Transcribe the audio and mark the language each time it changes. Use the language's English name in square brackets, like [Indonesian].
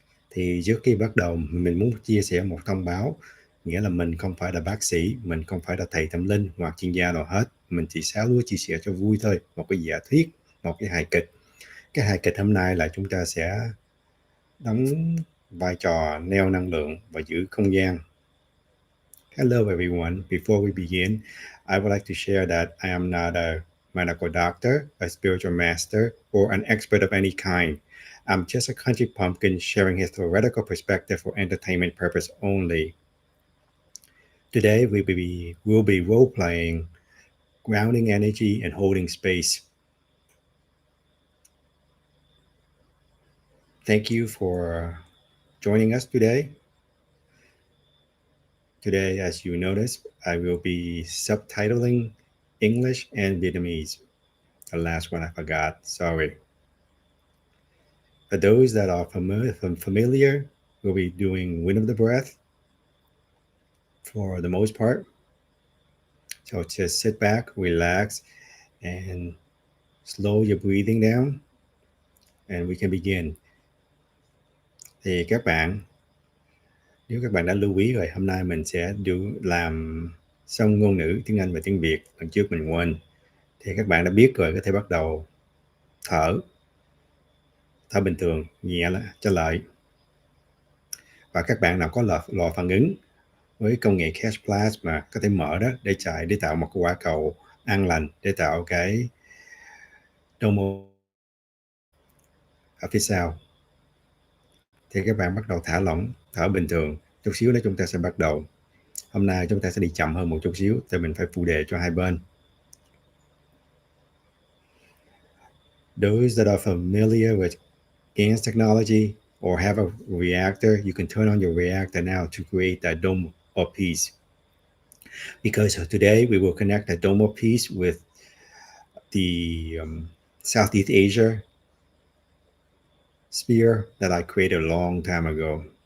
[Vietnamese] Thì trước khi bắt đầu, mình muốn chia sẻ một thông báo. Nghĩa là mình không phải là bác sĩ, mình không phải là thầy tâm linh hoặc chuyên gia nào hết. Mình chỉ xáo lúa chia sẻ cho vui thôi. Một cái giả thuyết, một cái hài kịch. Cái hài kịch hôm nay là chúng ta sẽ đóng vai trò neo năng lượng và giữ không gian. [English] Hello everyone. Before we begin, I would like to share that I am not a medical doctor, a spiritual master, or an expert of any kind. I'm just a country pumpkin sharing his theoretical perspective for entertainment purpose only. Today we'll be role-playing, grounding energy and holding space. Thank you for joining us today. Today, as you notice, I will be subtitling English and Vietnamese. The last one I forgot, sorry. For those that are familiar, we'll be doing wind of the breath for the most part. So just sit back, relax, and slow your breathing down, and we can begin. [Vietnamese] Thì nếu các bạn đã lưu ý rồi, hôm nay mình sẽ làm xong ngôn ngữ tiếng Anh và tiếng Việt. Lần trước mình quên. Thì các bạn đã biết rồi, có thể bắt đầu thở bình thường, nhẹ trở lại. Và các bạn nào có lò phản ứng với công nghệ KRFSH Plasma có thể mở đó để tạo một cái quả cầu an lành, để tạo cái domo ở phía sau. Thì các bạn bắt đầu thả lỏng, thở bình thường. Chút xíu nữa chúng ta sẽ bắt đầu. Hôm nay chúng ta sẽ đi chậm hơn một chút xíu, tại mình phải phụ đề cho hai bên. [English] Those that are familiar with GANs technology or have a reactor, you can turn on your reactor now to create that dome of peace. Because today we will connect the dome of peace with the Southeast Asia sphere that I created a long time ago.